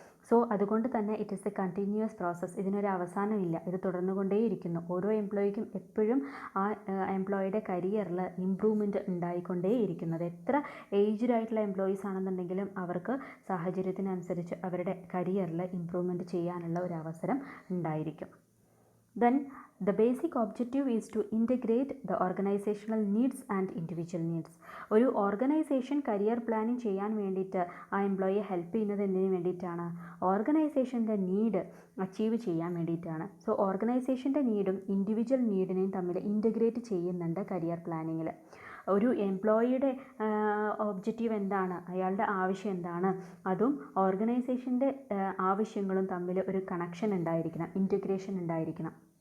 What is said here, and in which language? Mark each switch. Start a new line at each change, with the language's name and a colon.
Malayalam: So അതുകൊണ്ട് തന്നെ
English: It is a continuous process.
Malayalam: ഇതിനൊരു അവസാനമില്ല, ഇത് തുടർന്നുകൊണ്ടേയിരിക്കുന്നു. ഓരോ എംപ്ലോയിക്കും എപ്പോഴും ആ എംപ്ലോയിയുടെ കരിയറിൽ ഇമ്പ്രൂവ്മെൻറ്റ് ഉണ്ടായിക്കൊണ്ടേയിരിക്കുന്നത്. എത്ര ഏജ്ഡ് ആയിട്ടുള്ള എംപ്ലോയീസ് ആണെന്നുണ്ടെങ്കിലും അവർക്ക് സാഹചര്യത്തിനനുസരിച്ച് അവരുടെ കരിയറിൽ ഇമ്പ്രൂവ്മെൻറ്റ് ചെയ്യാനുള്ള ഒരു അവസരം ഉണ്ടായിരിക്കും.
English: Then the basic objective is to integrate the organizational needs and individual needs.
Malayalam: ഒരു ഓർഗനൈസേഷൻ കരിയർ പ്ലാനിങ് ചെയ്യാൻ വേണ്ടിയിട്ട് ആ എംപ്ലോയിയെ ഹെൽപ്പ് ചെയ്യുന്നത് എന്തിനു വേണ്ടിയിട്ടാണ്? ഓർഗനൈസേഷൻ്റെ നീഡ് അച്ചീവ് ചെയ്യാൻ വേണ്ടിയിട്ടാണ്. സോ ഓർഗനൈസേഷൻ്റെ നീഡും ഇൻഡിവിജ്വൽ നീഡിനെയും തമ്മിൽ ഇൻറ്റഗ്രേറ്റ് ചെയ്യുന്നുണ്ട് കരിയർ പ്ലാനിങ്ങിൽ. ഒരു എംപ്ലോയിയുടെ ഒബ്ജക്റ്റീവ് എന്താണ്, അയാളുടെ ആവശ്യം എന്താണ്, അതും ഓർഗനൈസേഷൻ്റെ ആവശ്യങ്ങളും തമ്മിൽ ഒരു കണക്ഷൻ ഉണ്ടായിരിക്കണം, ഇൻറ്റഗ്രേഷൻ ഉണ്ടായിരിക്കണം.